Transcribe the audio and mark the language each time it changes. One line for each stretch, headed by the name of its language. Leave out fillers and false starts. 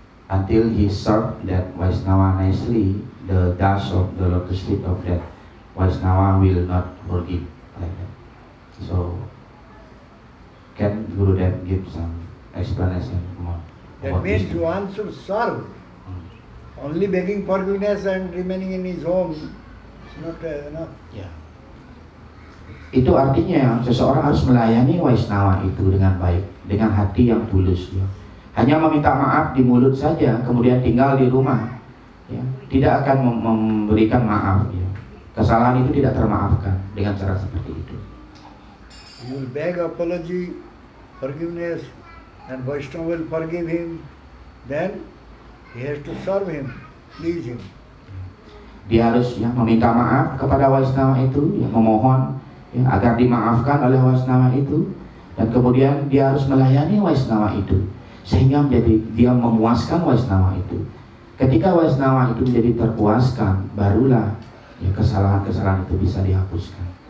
English: Until he served that Vaishnava nicely, the dust of the lotus feet of that Vaishnava will not forgive like that. So, can Gurudev give some explanation more? That means one should serve. Only begging forgiveness and remaining in his home is not enough.
Indonesian: Ya. Itu artinya seseorang harus melayani Vaishnava itu dengan baik, dengan hati yang tulus. Ya. Hanya meminta maaf di mulut saja, kemudian tinggal di rumah, ya, tidak akan memberikan maaf. Ya. kesalahan itu tidak termaafkan dengan cara seperti itu.
English: He will beg apology, forgiveness, and Vaishnava will forgive him. Then he has to serve him, please him.
Indonesian: Dia harus ya meminta maaf kepada Waisnawa itu, ya memohon ya, agar dimaafkan oleh Waisnawa itu, dan kemudian dia harus melayani Waisnawa itu sehingga menjadi dia memuaskan Waisnawa itu. Ketika Waisnawa itu menjadi terpuaskan, barulah ya kesalahan-kesalahan itu bisa dihapuskan.